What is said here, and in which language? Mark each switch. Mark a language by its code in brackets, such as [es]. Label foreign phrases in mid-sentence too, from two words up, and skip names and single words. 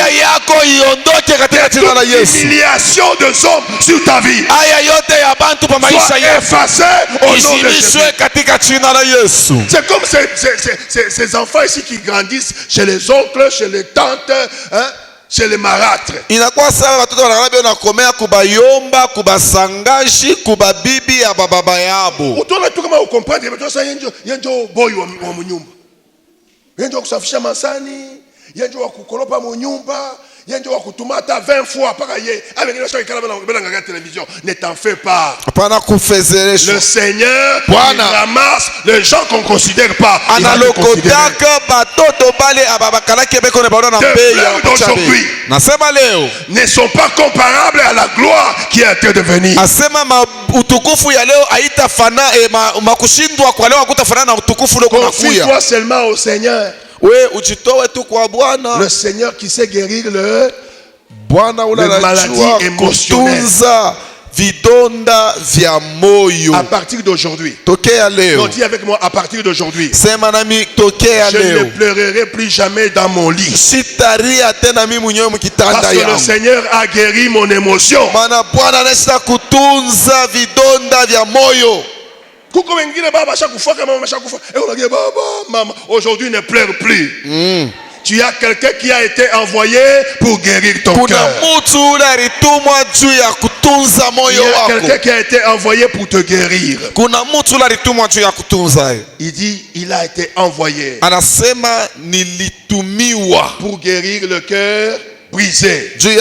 [fr] Toute humiliation des hommes sur ta vie soit effacée au nom de Jésus. C'est comme ces enfants ici qui grandissent chez les oncles, chez les tantes, hein, chez les marâtres. [sw] Yenjo wa kukolopa mu nyumba, yenjo wa kutumata [fr] 20 fois [sw] paka ye [fr] avec les gens qui regardent la télévision. Ne t'en fais pas. Le Seigneur ramasse les gens qu'on considère pas. Les fleurs d'aujourd'hui ne sont pas comparables à la gloire qui est en train de venir. Confie-toi seulement au Seigneur. Le Seigneur qui sait guérir le de maladie émotionnelle. [sw] Vidonda vya moyo. [fr] À partir d'aujourd'hui. [sw] Tokea leo. [fr] Non, dis avec moi, à partir d'aujourd'hui. [sw] Sema nami tokea leo. [fr] Je ne pleurerai plus jamais dans mon lit. [sw] Sitaria tena mimi mwenyewe mkitanda yangu. [fr] Parce que le Seigneur a guéri mon émotion. [sw] Maana Bwana anaweza kutunza vidonda vya moyo. Kuko wengine baba shakufa kama mama shakufa. Unagia baba, mama, [fr] aujourd'hui ne pleure plus. Tu as quelqu'un qui a été envoyé pour guérir ton cœur. Il y a quelqu'un qui a été envoyé pour te guérir. Il dit, il a été envoyé pour guérir le cœur brisé.